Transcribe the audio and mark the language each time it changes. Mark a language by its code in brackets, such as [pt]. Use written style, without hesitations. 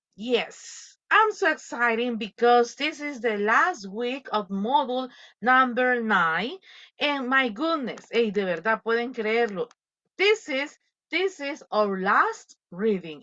[en] Yes, I'm so excited because this is the last week of module number 9. And my goodness, hey, [es] de verdad pueden creerlo. [en] This is, this is our last reading.